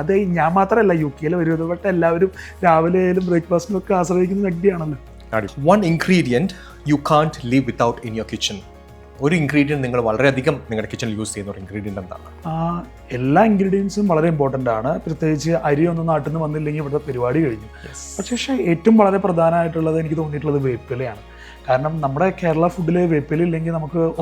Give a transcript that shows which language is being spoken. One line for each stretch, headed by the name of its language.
Malayalam: അത് ഞാൻ മാത്രമല്ല, UK-യിൽ വരുന്നത് ബട്ട് എല്ലാവരും രാവിലെ ആയാലും ബ്രേക്ക്ഫാസ്റ്റിനും ഒക്കെ ആശ്രയിക്കുന്നത് മെക്ഡിയാണല്ലോ.
English: One ingredient you can't live without in your kitchen?
Malayalam: ഒരു ഇൻഗ്രീഡിയൻറ്റ് നിങ്ങൾ വളരെയധികം നിങ്ങളുടെ കിച്ചണിൽ യൂസ് ചെയ്യുന്ന ഒരു ഇൻഗ്രീഡിയൻറ്റ് എന്താണ്? എല്ലാ ഇൻഗ്രീഡിയൻസും വളരെ ഇമ്പോർട്ടൻ്റ് ആണ്. പ്രത്യേകിച്ച് അരി ഒന്നും നാട്ടിൽ നിന്ന് വന്നില്ലെങ്കിൽ ഇവിടെ പരിപാടി കഴിഞ്ഞു. പക്ഷേ ഏറ്റവും വളരെ പ്രധാനമായിട്ടുള്ളത് എനിക്ക് തോന്നിയിട്ടുള്ളത് വേപ്പിലയാണ്. കാരണം നമ്മുടെ കേരള ഫുഡിൽ വേപ്പില ഇല്ലെങ്കിൽ നമുക്ക്